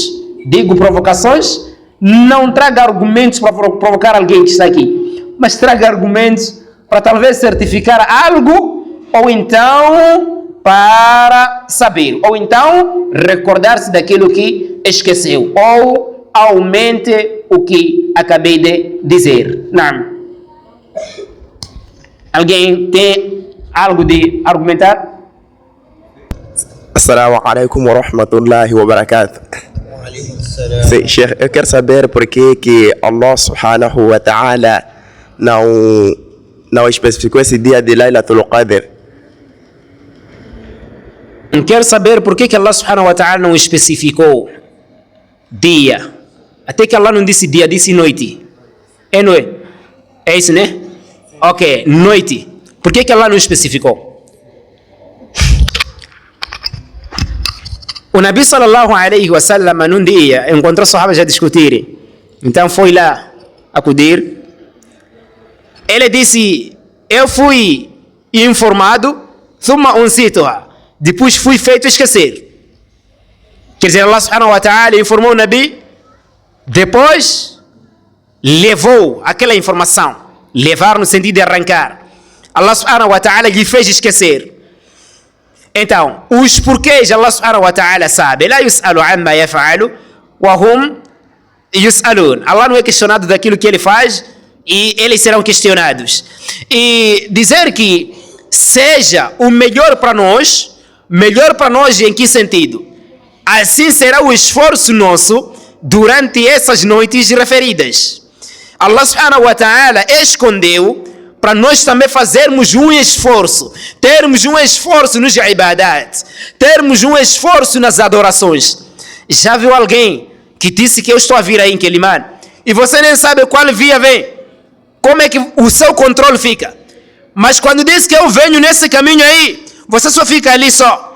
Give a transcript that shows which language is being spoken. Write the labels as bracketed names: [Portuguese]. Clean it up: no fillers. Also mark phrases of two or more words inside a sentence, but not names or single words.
[Portuguese] Digo provocações, não traga argumentos para provocar alguém que está aqui, mas traga argumentos para talvez certificar algo, ou então para saber, ou então recordar-se daquilo que esqueceu, ou aumente o que acabei de dizer. Não. Alguém tem algo de argumentar? [Arabic] السلام عليكم ورحمة الله وبركاته. [Portuguese] Sim, Sheikh, eu quero saber por que [Arabic] الله سبحانه وتعالى [Portuguese] não especificou esse dia de Laylatul Qadr. Quero saber por que [Arabic] الله سبحانه وتعالى [Portuguese] não especificou dia. Até que Allah não disse dia, disse noite. Não é? É isso, né? Ok, noite. Por que Allah não especificou? O Nabi [Arabic] صلى الله عليه وسلم [Portuguese] num dia encontrou os sahabas a discutirem. Então foi lá acudir. Ele disse, eu fui informado, [Arabic] ثم أنسيتها. [Portuguese] Depois fui feito esquecer. Quer dizer, [Arabic] الله سبحانه وتعالى [Portuguese] informou o Nabi, depois levou aquela informação. Levar no sentido de arrancar. [Arabic] الله سبحانه وتعالى [Portuguese] lhe fez esquecer. Então, os porquês [Arabic] الله سبحانه وتعالى [Portuguese] sabe. [Arabic] لا يسأل عما يفعل وهم يسألون. [Portuguese] Allah não é questionado daquilo que ele faz e eles serão questionados. E dizer que seja o melhor para nós em que sentido? Assim será o esforço nosso durante essas noites referidas. [Arabic] الله سبحانه وتعالى [Portuguese] escondeu para nós também fazermos um esforço, termos um esforço nos ibadat, termos um esforço nas adorações. Já viu alguém que disse que eu estou a vir aí em Quelimane e você nem sabe qual via vem? Como é que o seu controle fica? Mas quando diz que eu venho nesse caminho aí, você só fica ali só.